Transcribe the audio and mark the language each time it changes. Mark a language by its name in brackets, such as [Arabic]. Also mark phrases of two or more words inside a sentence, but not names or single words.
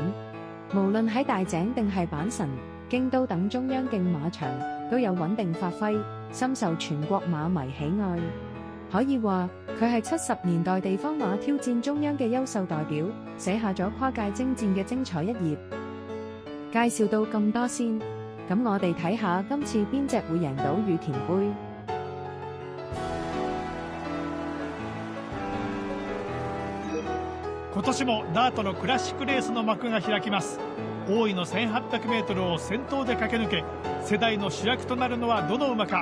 [Cantonese] 無論喺大井定係阪神、京都等中央競馬場，都有穩定發揮，深受全國馬迷喜愛。可以話佢係70年代地方馬挑戰中央嘅優秀代表，寫下咗跨界征戰嘅精彩一頁。介紹到咁多先，咁我哋睇下今次邊隻會贏到羽田杯。 [Japanese] 今年もダートのクラシックレースの幕が開きます。大井の 1800m を先頭で駆け抜け、世代の主役となるのはどの馬か。